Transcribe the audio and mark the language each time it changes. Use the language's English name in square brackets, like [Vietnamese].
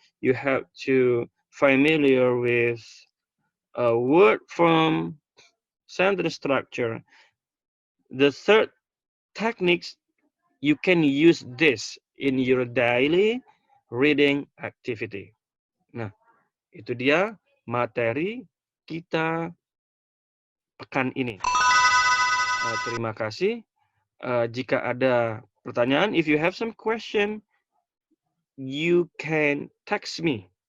[English] You have to familiar with a word form, sentence structure. The third techniques, you can use this in your daily reading activity. [Indonesian] Nah, itu dia materi kita pekan ini. Terima kasih. Jika ada pertanyaan, [English] if you have some question, you can text me.